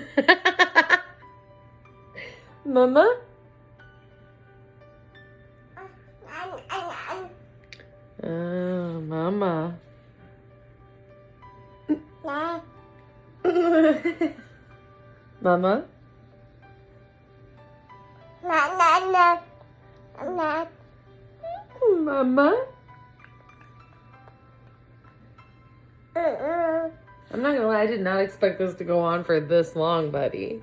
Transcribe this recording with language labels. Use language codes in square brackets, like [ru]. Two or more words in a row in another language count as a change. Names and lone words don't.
[en] Mama. Mama. Na. Mama. Na, na, na. Na. Mama. Mm-mm. I'm not gonna lie, I did not expect this to go on for this long, buddy.